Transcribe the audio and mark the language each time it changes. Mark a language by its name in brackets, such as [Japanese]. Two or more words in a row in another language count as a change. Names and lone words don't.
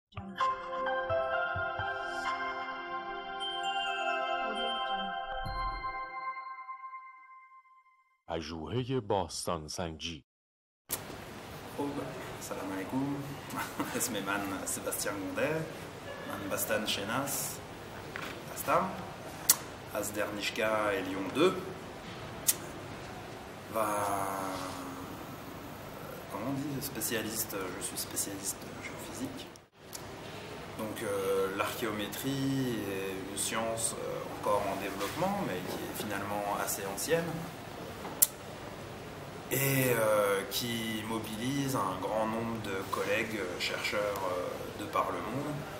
[Persian] پژوهه باستان سنجی. خوب، سلام علیکم. اسم من سباستیان گونده، من بستان شناس هستم از دانشگاه لیون 2 و [French] comment on dit spécialiste, je suis spécialiste de géophysique. Donc l'archéométrie est une science encore en développement mais qui est finalement assez ancienne et qui mobilise un grand nombre de collègues chercheurs de par le monde.